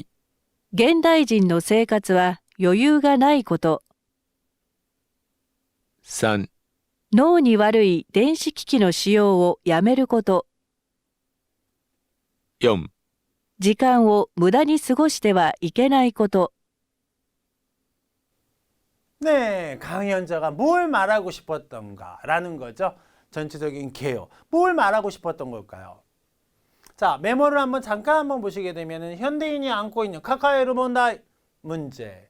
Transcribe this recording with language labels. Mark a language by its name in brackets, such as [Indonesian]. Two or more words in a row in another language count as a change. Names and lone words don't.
[Japanese] 現代人の生活は余裕がないこと。 3、脳に悪い電子機器の使用をやめること。 4、時間を無駄に過ごしてはいけないこと。 [Korean] 네, 강연자가 뭘 말하고 싶었던가라는 거죠. 전체적인 개요. 뭘 말하고 싶었던 걸까요? 자, 메모를 한번 잠깐 한번 보시게 되면은 현대인이 안고 있는 카카오의 문제.